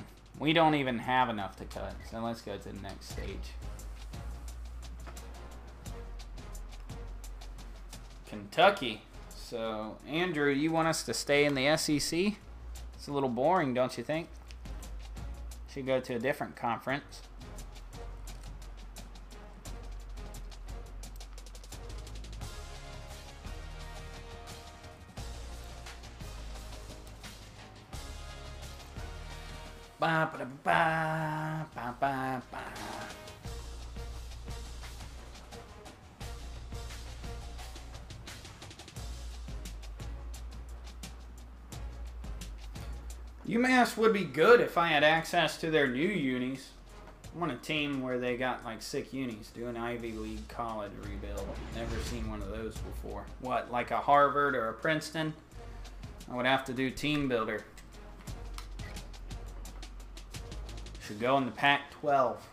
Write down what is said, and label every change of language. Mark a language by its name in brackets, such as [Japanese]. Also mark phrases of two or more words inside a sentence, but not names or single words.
[English] We don't even have enough to cut. So let's go to the next stage. Kentucky. So, Andrew, you want us to stay in the SEC? It's a little boring, don't you think? Should go to a different conference. Ba, ba, ba, ba, ba, ba. UMass would be good if I had access to their new unis. I want a team where they got like sick unis. Do an Ivy League college rebuild. Never seen one of those before. What, like a Harvard or a Princeton? I would have to do team builder. Should go in the Pac-12.